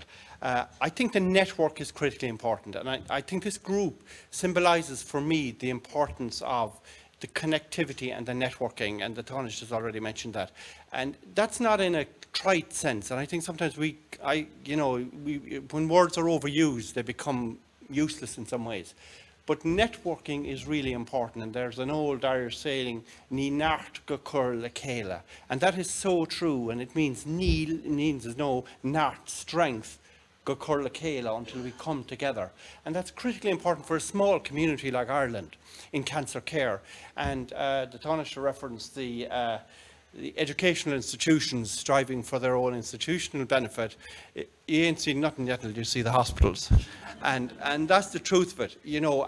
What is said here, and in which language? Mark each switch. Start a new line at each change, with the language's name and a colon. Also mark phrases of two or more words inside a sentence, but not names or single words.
English: I think the network is critically important, and I think this group symbolises for me the importance of the connectivity and the networking, and the Tánaiste has already mentioned that. And that's not in a trite sense, and I think sometimes when words are overused, they become useless in some ways. But networking is really important, and there's an old Irish saying,
Irish: "Ní nart go cur le céile,"
English: and that is so true, and it means means no nart, strength,
Irish: go cur le céile,
English: until we come together. And that's critically important for a small community like Ireland in cancer care. And the Tánaiste referenced the educational institutions striving for their own institutional benefit. You ain't seen nothing yet until you see the hospitals. And that's the truth of it, you know.